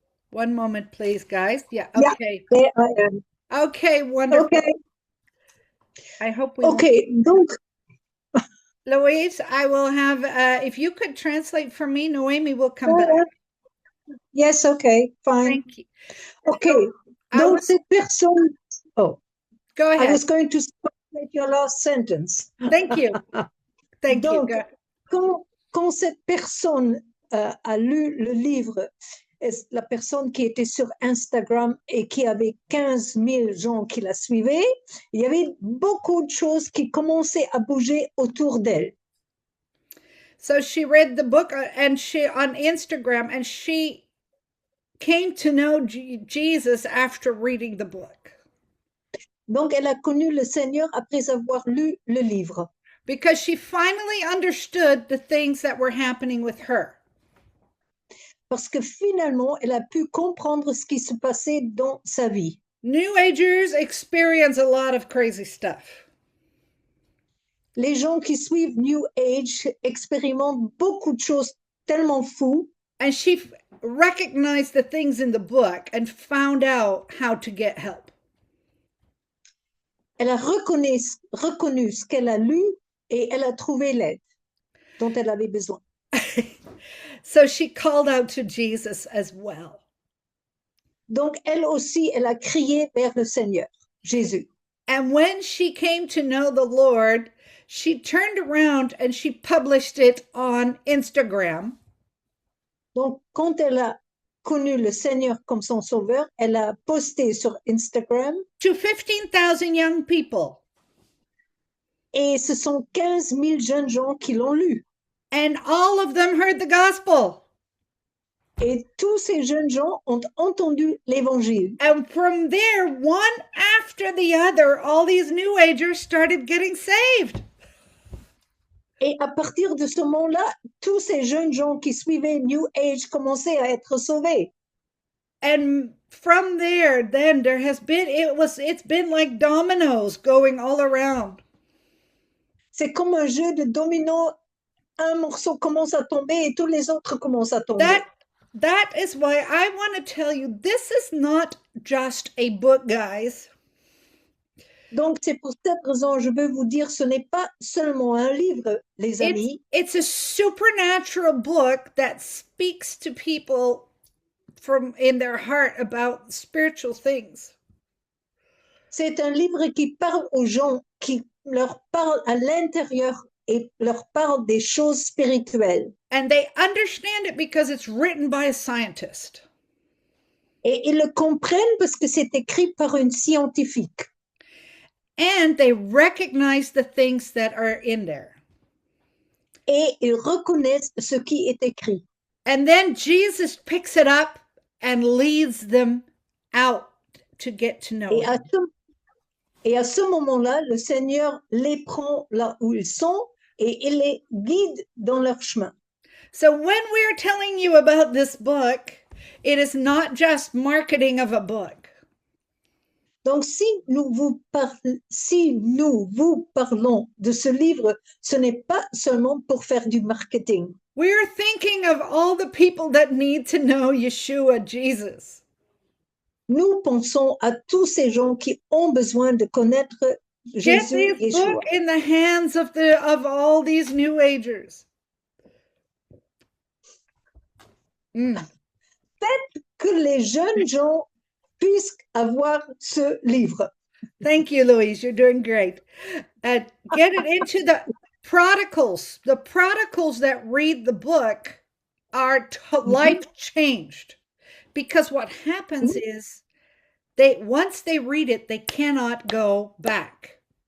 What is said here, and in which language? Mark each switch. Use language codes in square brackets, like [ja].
[en] One moment, please, guys. Yeah, okay. Yeah, there I am. Okay, wonderful. Okay, I hope we [fr] okay. Donc, [en] Louise, I will have, if you could translate for me, Noemi will come back. yes, okay, fine. Thank you. [fr] Okay, donc cette personne. [en] Oh, Go I ahead. was going to translate your last sentence. Thank you. Thank [fr] Donc, [en] you. Go. [fr] quand cette personne a lu le livre, la personne qui était sur Instagram et qui avait 15 000 gens qui la suivaient, il y avait beaucoup de choses qui commençaient à bouger autour d'elle. [en] So she read the book and she on Instagram and she came to know Jesus after reading the book. [fr] Donc, elle a connu le Seigneur après avoir lu le livre, [en] because she finally understood the things that were happening with her. [fr] parce que finalement, elle a pu comprendre ce qui se passait dans sa vie. [en] New Agers experience a lot of crazy stuff. [fr] Les gens qui suivent New Age expérimentent beaucoup de choses tellement fous, [en] And she recognized the things in the book and found out how to get help. [fr] elle a reconnu ce qu'elle a lu et elle a trouvé l'aide dont elle avait besoin. [en] So she called out to Jesus as well. [fr] Donc, elle aussi, elle a crié vers le Seigneur, Jésus. [en] And when she came to know the Lord, she turned around and she published it on Instagram. [fr] Donc, quand elle a connu le Seigneur comme son sauveur, elle a posté sur Instagram [en] To 15,000 young people. [fr] et ce sont 15 000 jeunes gens qui l'ont lu. [en] And all of them heard the gospel. [fr] Et tous ces jeunes gens ont entendu l'évangile. [en] And from there, one after the other, all these New Agers started getting saved. [fr] Et à partir de ce moment-là, tous ces jeunes gens qui suivaient New Age commençaient à être sauvés. [en] And from there, then there has been, it's been like dominoes going all around. [fr] C'est comme un jeu de domino. Un morceau commence à tomber et tous les autres commencent à tomber. [en] That is why I want to tell you, this is not just a book, guys. [fr] Donc, c'est pour cette raison, je veux vous dire, ce n'est pas seulement un livre, les amis. [en] It's a supernatural book that speaks to people from in their heart about spiritual things. [fr] C'est un livre qui parle aux gens, qui leur parle à l'intérieur et leur parle des choses spirituelles. [en] And they understand it because it's written by a scientist. [fr] Et ils le comprennent parce que c'est écrit par une scientifique. [en] And they recognize the things that are in there. [fr] Et ils reconnaissent ce qui est écrit. [en] And then Jesus picks it up and leads them out to get to know him. [fr] Et à ce moment-là, le Seigneur les prend là où ils sont et il les guide dans leur chemin. [en] So when we're telling you about this book, it is not just marketing of a book. [fr] Donc, si nous vous parlons de ce livre, ce n'est pas seulement pour faire du marketing. [en] We're thinking of all the people that need to know Yeshua, Jesus. [fr] Nous pensons à tous ces gens qui ont besoin de connaître [en] Get [fr] Jésus, [en] this [fr] Yeshua. [en] book in the hands of all these New Agers. [fr] Faites que les jeunes gens puissent avoir ce livre. [en] Thank you, Louise. You're doing great. Get it into the prodigals. The prodigals that read the book are life changed, because what happens is once they read it, they cannot go back.